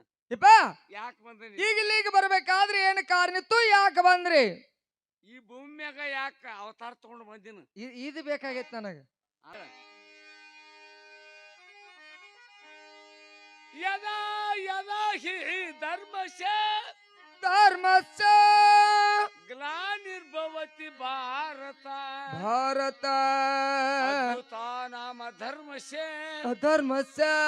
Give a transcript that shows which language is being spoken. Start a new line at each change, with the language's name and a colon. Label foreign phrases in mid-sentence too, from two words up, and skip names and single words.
Kannada: ಇಪ್ಪ ಯಾಕೆ ಬಂದ್ರಿ? ಈಗ ಇಲ್ಲಿಗೆ ಬರ್ಬೇಕಾದ್ರೆ ಏನು ಕಾರಣ ಇತ್ತು, ಯಾಕೆ ಬಂದ್ರಿ? ಈ ಭೂಮಿ ಮ್ಯಾಗ ಯಾಕ ಅವತಾರ ತಗೊಂಡು ಬಂದಿನ? ಇದು ಬೇಕಾಗೈತ್ ನನಗ.
Sanskrit: ಯದಾ ಯದಾ ಹಿ ಧರ್ಮಸ್ಯ ಧರ್ಮಸ್ಯ ಗ್ಲಾನಿರ್ಭವತಿ ಭಾರತ ಭಾರತ ನಾಮ ಧರ್ಮಸ್ಯ ಧರ್ಮಸ್ಯ